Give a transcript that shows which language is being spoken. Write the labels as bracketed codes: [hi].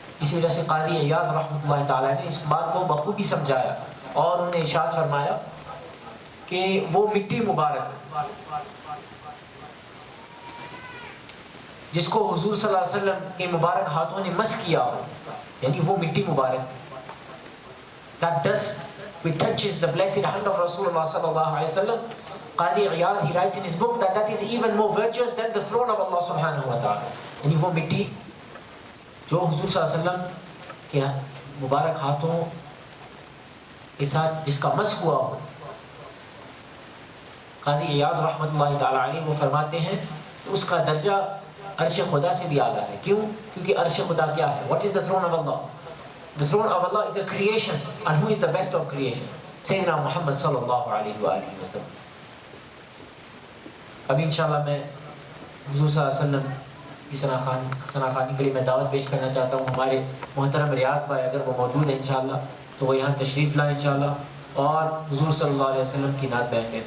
[ur] اسی وجہ سے قاضی عیاض رحمۃ اللہ تعالیٰ نے اس بات کو بخوبی سمجھایا اور انہوں نے ارشاد فرمایا کہ وہ مٹی مبارک جس کو حضور صلی اللہ علیہ وسلم کے مبارک ہاتھوں نے مس کیا ہو، یعنی وہ مٹی مبارک [en] that dust which touches the blessed hand of Rasulullah sallallahu alaihi wasallam. Qadi Iyaz, he writes in his book that is even more virtuous than the throne of Allah subhanahu wa ta'ala. [ur] یعنی وہ مٹی جو حضور صلی اللہ علیہ وسلم کے مبارک ہاتھوں کے ساتھ جس کا مس ہوا ہو. قاضی عیاض رحمۃ اللہ تعالی علیہ وہ فرماتے ہیں کہ اس کا درجہ عرش خدا سے بھی اعلیٰ ہے. کیوں؟ کیونکہ عرش خدا کیا ہے؟ [en] What is the throne of Allah? The throne of Allah is a creation, and who is the best of creation? [ar] Sayyidina Muhammad sallallahu alaihi wa alihi wasallam. [ur] ابھی انشاءاللہ میں حضور صلی اللہ علیہ وسلم کی ثنا خوانی کے لیے میں دعوت پیش کرنا چاہتا ہوں. ہمارے محترم ریاض بھائی اگر وہ موجود ہیں انشاءاللہ تو وہ یہاں تشریف لائیں انشاءاللہ اور حضور صلی اللہ علیہ وسلم کی نعت بیان کریں.